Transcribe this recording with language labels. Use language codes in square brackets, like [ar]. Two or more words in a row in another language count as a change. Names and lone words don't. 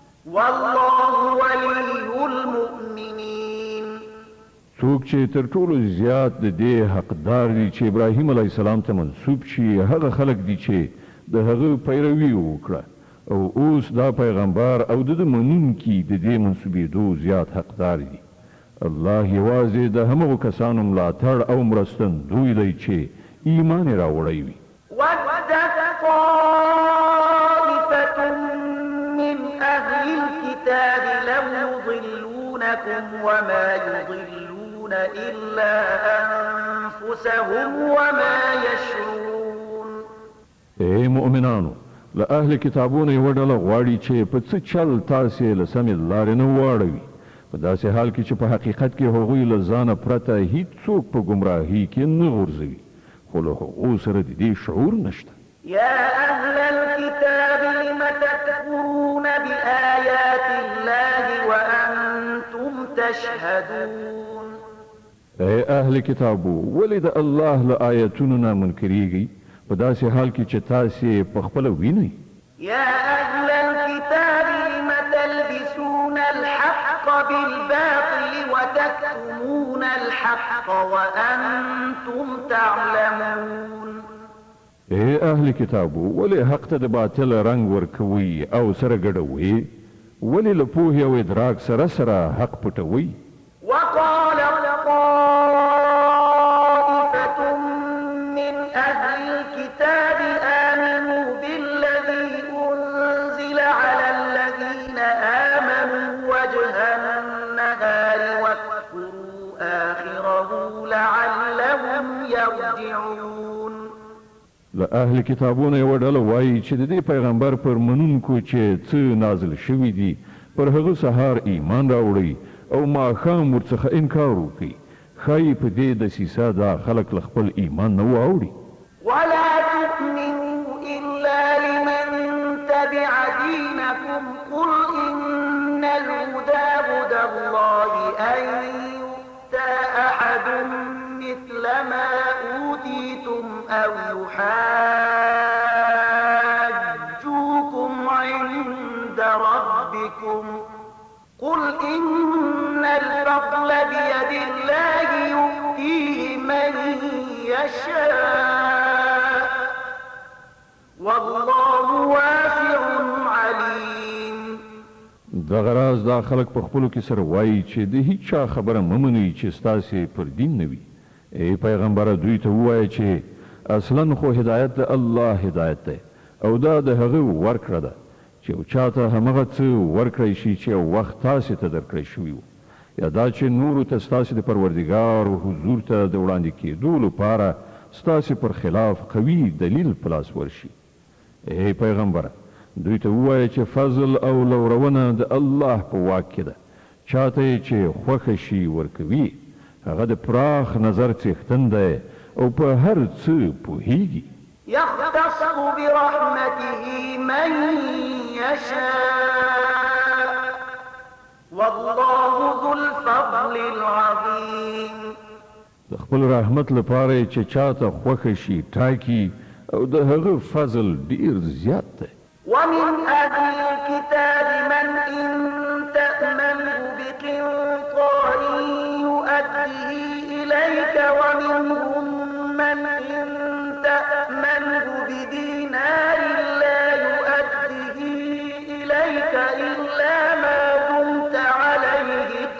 [ar] والله ولي المؤمنين. [ps] څوک چې تر ټولو زیات د دې حقدار دي چې ابراهیم علیه السلام ته منسوب شي هغه خلک دي چې د هغه پیروي وکړه او اوس دا پیغمبر او د منونکي د دې منسوبېدو زیات حقدار دي. الله یوازې د همغو کسانو ملاتړ او مرستندوی دی چې ایمان یې راوړی وي. [ar] ودت طائفة من أهل الكتاب لو يضلونكم وما يضلون إلا أنفسهم وما يشعرون. [ps] اے مؤمنانو، له اهل کتابونو یوه ډله غواړي چې په څه چل تاسې له سمې لارې نه واړوي، په داسې حال کې چې په حقیقت کې هغوی له ځانه پرته هیڅوک په ګمراهۍ کې نه غورځوي، خو له هغو سره د دې شعور نشته. [ar] يا أهل الكتاب لم تكفرون بآيات الله وأنتم تشهدون. [ps] اے اهل کتابو، ولې د الله له آیتونو نه منکریږئ په داسې حال کې چې تاسې په خپله وینئ؟ [ar] يا أهل الكتاب لم تلبسون الحق بالباطل وتكتمون الحق وأنتم تعلمون. [ps] اے اهل کتابو، ولې حق ته د باطل رنگ ورکوي او سره ګډوي؟ ولې له پوهې او ادراک سره سره حق پټوي؟ [ar] وقال طائفة من أهل الكتاب آمنوا بالذي أنزل على الذين آمنوا وجه النهار واكفروا آخره لعلهم يرجعون. [ps] له اهل کتابونو یوه ډله وایي چې د دې پیغمبر پر منونکو چې څه نازل شوي دي پر هغه سهار ایمان راوړئ او ماښام ورڅخه انکار وکړي، ښایي په دې دسیسه دا خلک له خپل ایمان نه واوړي. [ar] ولا تؤمنوا إلا لمن تبع دينكم قل إن الهدى هدى الله أن يؤتى أحد مثل ما أوتيتم أو يحاجوكم عند ربكم قل إن الفضل بيد الله يؤتيه من يشاء والله واسع عليم. [ps] دغه راز دا خلک په خپلو کې سره وایي چې د هیڅ چا خبره مه منئ چې ستاسې پر دین نه وي. ای پیغمبره، دوی ته ووایه چې اصلا خو هدایت د الله هدایت دی او دا د هغه ورکړه ده چې یو چاته همغه څه ورکړی شي چې یو وخت تاسې ته درکړی شوي وو، یا دا چې نورو ته ستاسې د پروردګار حضور ته د وړاندې کېدو لپاره ستاسې پر خلاف قوي دلیل په لاس ورشي. ای پیغمبره، دوی ته ووایه چې فضل او لورونه د الله په واک کې ده، چاته یې چې خوښه شي ورکوي، هغه د پراخ نظر څښتن دی او په هر څه پوهیږي. [ar] يختص برحمته من يشاء والله ذو الفضل العظيم. [ps] د خپل رحمت لپاره چې چاته خوښه شي ټاکي او د هغه فضل ډیر زیات دی. [ar] ومن أهل الكتاب من إن تأمنه بقنطار يؤديه إليك ومنهم من إن تأمنه بدينار لا يؤديه إليك إلا ما دمت عليه